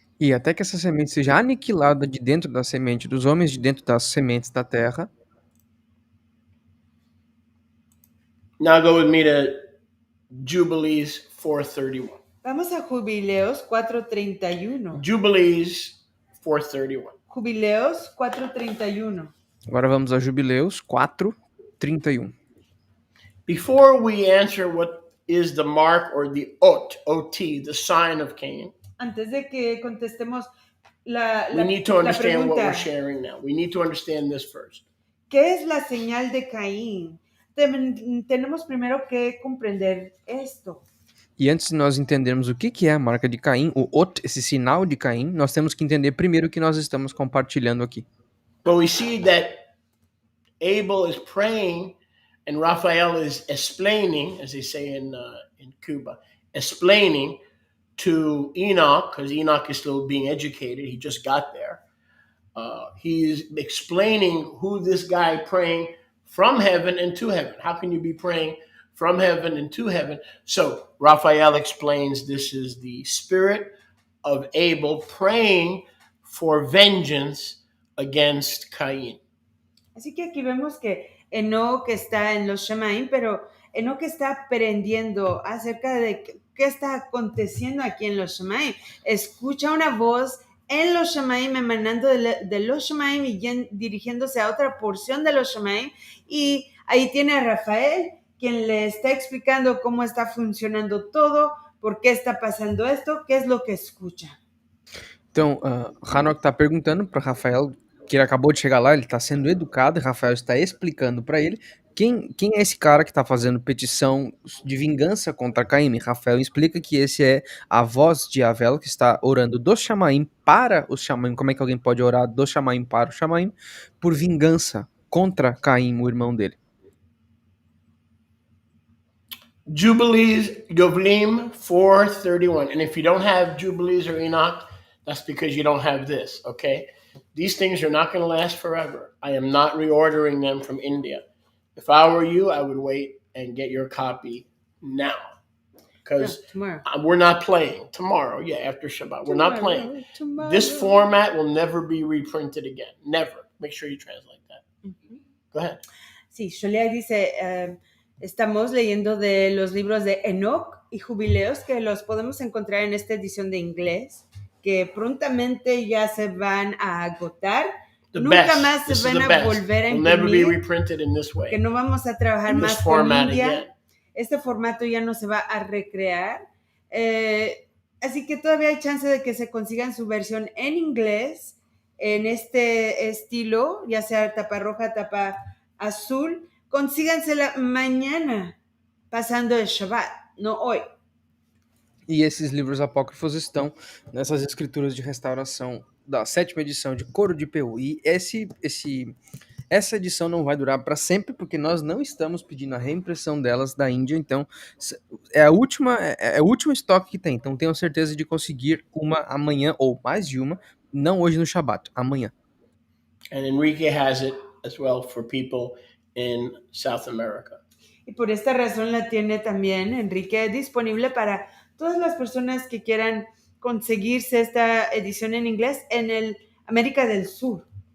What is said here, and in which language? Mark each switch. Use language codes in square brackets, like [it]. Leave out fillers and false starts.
[pt] E até que essa semente seja aniquilada de dentro da semente dos homens, de dentro das sementes da terra. [en] Now go with me to Jubilees 4:31. [es] Vamos a Jubileos 4:31. [en] Jubilees 4:31. [es] Jubileos 4:31. [pt] Agora vamos a Jubileus 4:31. [en] Before we answer what is the mark or the OT, the sign of Cain, [es] Antes de que contestemos la [en] we need to understand what [es] pregunta, [en] we're sharing now. We need to understand this first. [es] ¿qué es la señal de Caín? Tenemos primero que comprender esto. [pt] E antes de nós entendermos o que é a marca de Caim, o Ot, esse sinal de Caim, nós temos que entender primeiro o que nós estamos compartilhando aqui. [en] But we see that Abel is praying and Raphael is explaining, as they say in Cuba, explaining to Enoch, because Enoch is still being educated. He just got there. He's explaining who this guy praying from heaven and to heaven. How can you be praying from heaven and to heaven? So Raphael explains this is the spirit of Abel praying for vengeance against Cain. [es] Así que aquí vemos que Enoch está en los Shemaim, pero Enoch está aprendiendo acerca de qué está aconteciendo aquí en los Shemaim. Escucha una voz en los Shamaim, emanando de los Shamaim y dirigiéndose a otra porción de los Shamaim. Y ahí tiene a Rafael, quien le está explicando cómo está funcionando todo, por qué está pasando esto, qué es lo que escucha. [pt] Então, Hanok está perguntando para Rafael, que ele acabou de chegar lá, ele está sendo educado, e Rafael está explicando para ele quem é esse cara que está fazendo petição de vingança contra Caim. Rafael explica que esse é a voz de Avel que está orando do Shamaim para os Shamaim. Como é que alguém pode orar do Shamaim para o Shamaim? Por vingança contra Caim, o irmão dele. [en] Jubilees, Yovlim 4:31. And if you don't have Jubilees or Enoch, that's because you don't have this, okay? These things are not going to last forever. I am not reordering them from India. If I were you, I would wait and get your copy now. Because we're not playing tomorrow. Yeah, after Shabbat. We're not playing. Tomorrow. This format will never be reprinted again. Never. Make sure you translate that. Uh-huh. Go ahead. [es] Sí, Sholia dice, estamos leyendo de los libros de Enoch y Jubileos que los podemos encontrar en esta edición de inglés, que prontamente ya se van a agotar. Nunca más se van a volver a imprimir, que no vamos a trabajar más con India. Este formato ya no se va a recrear. Así que todavía hay chance de que se consigan su versión en inglés, en este estilo, ya sea tapa roja, tapa azul. Consígansela mañana, pasando el Shabbat, no hoy. [pt] E esses livros apócrifos estão nessas escrituras de restauração da 7ª edição de Coro de PU. E essa edição não vai durar para sempre, porque nós não estamos pedindo a reimpressão delas da Índia, então é o último estoque que tem. Então tenho certeza de conseguir uma amanhã, ou mais de uma, não hoje no Shabat, amanhã. [en] And Enrique has it as well for people in South America. [es] Y por esta razón la tiene también Enrique disponible para todas las personas que quieran conseguirse esta edición en inglés en el América del Sur.